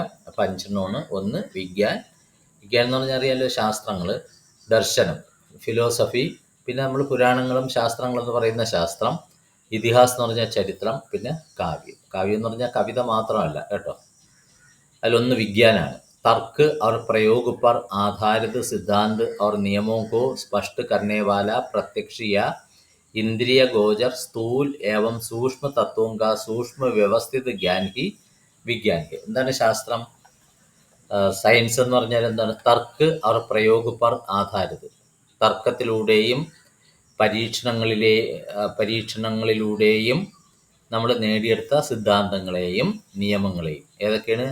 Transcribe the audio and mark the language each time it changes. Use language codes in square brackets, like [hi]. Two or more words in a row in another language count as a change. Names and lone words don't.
[ml] അപ്പോൾ 5 ഒന്ന് വിജ്ഞാൻ, വിജ്ഞാൻ എന്ന് പറഞ്ഞാൽ അറിയാലോ, ശാസ്ത്രങ്ങൾ. ദർശനം, ഫിലോസഫി, പിന്നെ നമ്മൾ പുരാണങ്ങളും ശാസ്ത്രങ്ങളെന്ന് പറയുന്ന ശാസ്ത്രം. ഇതിഹാസ് എന്ന് പറഞ്ഞാൽ ചരിത്രം. പിന്നെ കാവ്യം, കാവ്യം എന്ന് പറഞ്ഞാൽ കവിത മാത്രമല്ല കേട്ടോ. അതിലൊന്ന് വിജ്ഞാനാണ്. [hi] तर्क और प्रयोग पर आधारित सिद्धांत और नियमों को स्पष्ट करने वाला प्रत्यक्ष या इंद्रिय गोचर स्थूल एवं सूक्ष्म तत्वों का सूक्ष्म व्यवस्थित ज्ञान ही विज्ञान है. [ml] എന്താണ് ശാസ്ത്രം? സയൻസ് എന്ന് പറഞ്ഞാൽ എന്താണ്? [hi] तर्क और प्रयोग पर आधारित, [ml] തർക്കത്തിലൂടെയും പരീക്ഷണങ്ങളിലൂടെയും നമ്മൾ നേടിയെടുത്ത സിദ്ധാന്തങ്ങളെയും നിയമങ്ങളെയും. ഏതൊക്കെയാണ്?